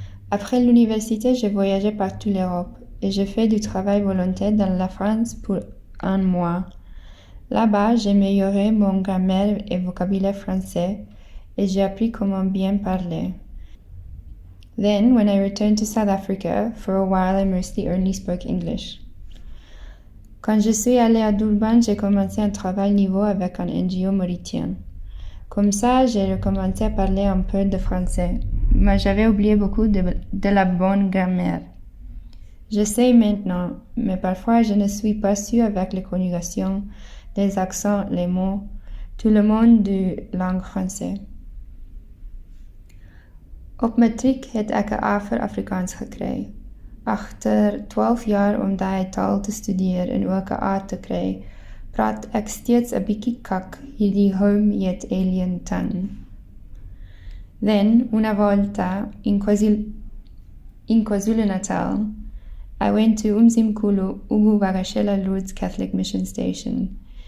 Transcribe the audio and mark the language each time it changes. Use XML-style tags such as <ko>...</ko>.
<fr>Après l'université, j'ai voyagé par toute l'Europe et j'ai fait du travail volontaire dans la France pour 1 mois. Là-bas, j'ai amélioré mon grammaire et vocabulaire français et j'ai appris comment bien parler.</fr> <en>Then, when I returned to South Africa, for a while I mostly only spoke English.</en> <fr>Quand je suis allée à Durban, j'ai commencé un travail niveau avec un NGO mauricien. Comme ça, j'ai recommencé à parler un peu de français, mais j'avais oublié beaucoup de la bonne grammaire. Je sais maintenant, mais parfois je ne suis pas sûre avec les conjugations, les accents, les mots, tout le monde de langue française.</fr> <af>Op matriek het ek 'n A vir Afrikaans gekry. Agter 12 jaar om daai taal te studeer en ook 'n A te kry, praat ek steeds 'n bietjie kak hierdie</af> <en>home yet alien tongue. Then,</en> <it>una volta,</it> <en>in KwaZulu-Natal, I went to Umzimkhulu Uguvakashela Lourdes Catholic Mission Station.</en>